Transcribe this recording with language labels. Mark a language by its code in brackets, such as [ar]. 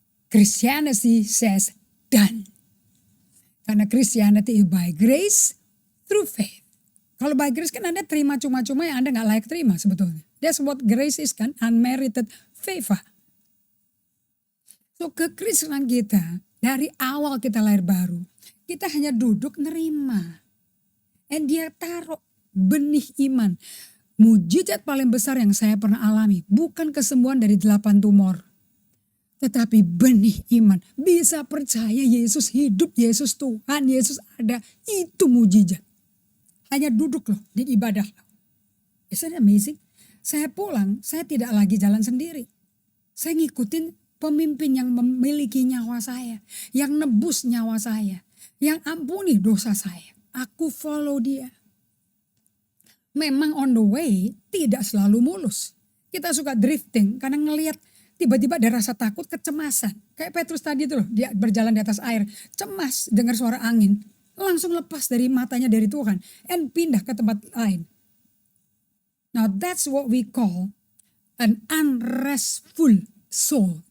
[en] Christianity says done. Karena Christianity is by grace through faith. [id] Kalau by grace kan Anda terima cuma-cuma yang Anda gak layak terima sebetulnya. [en] That's what grace is kan, unmerited favor. [id] So kekristenan kita dari awal kita lahir baru, kita hanya duduk nerima. And dia taruh benih iman. Mujizat paling besar yang saya pernah alami bukan kesembuhan dari 8 tumor. Tetapi benih iman. Bisa percaya Yesus hidup, Yesus Tuhan, Yesus ada. Itu mujizat. Hanya duduk loh di ibadah. [en] Isn't that amazing? [id] Saya pulang, saya tidak lagi jalan sendiri. Saya ngikutin pemimpin yang memiliki nyawa saya. Yang nebus nyawa saya. Yang ampuni dosa saya. Aku follow dia. Memang [en] on the way [id] tidak selalu mulus. Kita suka drifting karena ngelihat tiba-tiba ada rasa takut, kecemasan. Kayak Petrus tadi tuh loh, dia berjalan di atas air. Cemas dengar suara angin. Langsung lepas dari matanya dari Tuhan. And pindah ke tempat lain. [en] Now that's what we call an unrestful soul.